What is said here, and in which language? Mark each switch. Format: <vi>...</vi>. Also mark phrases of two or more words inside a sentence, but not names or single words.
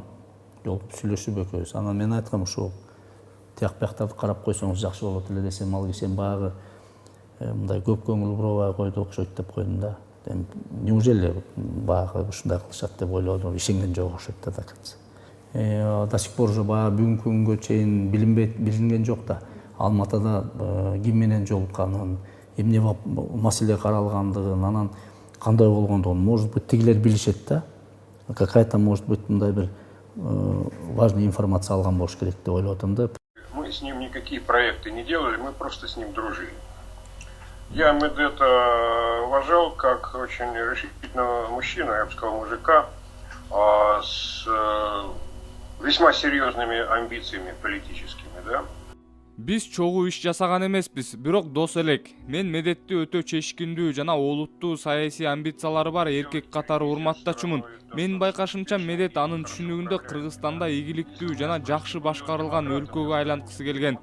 <ky>Жолугуп сүйлөшүп экөөбүз. Анан мен айткам ушул тияк-бияктарды карап койсоңуз жакшы болот эле десем, ал киши баягы мындай көп көңүл бурабай койду окшойт деп койдум да. Неужели баягы ушундай кылышат деп ойлодум, ишенген жок окшойт да акча.</ky> <ru>До сих пор уже</ru> <ky>баягы бүгүнкү күнгө чейин билинген жок да. Алматыда ким менен жолукканын, эмне маселе каралгандыгын, анан кандай болгондугун,</ky> <ru>может быть,</ru> <ky>тигилер билишет да.</ky> <ru>Какая-то, может быть,</ru> <ky>мындай бир</ky> <ru>важная информация</ru> <ky>алган болуш керек деп ойлодум да.</ky> <ru>Мы с ним никакие проекты не делали, мы просто с ним дружили. Я Медета уважал как очень решительного мужчину, я бы сказал, мужика, с весьма серьезными амбициями политическими, да.</ru> <ky>Биз чогуу иш жасаган эмеспиз, бирок дос элек. Мен Медетти өтө чечкиндүү жана олуттуу саясий амбициялары бар эркек катары урматтачумун. Менин байкашымча Медет анын түшүнүгүндө Кыргызстанда ийгиликтүү жана жакшы башкарылган өлкөгө айланткысы келген.</ky>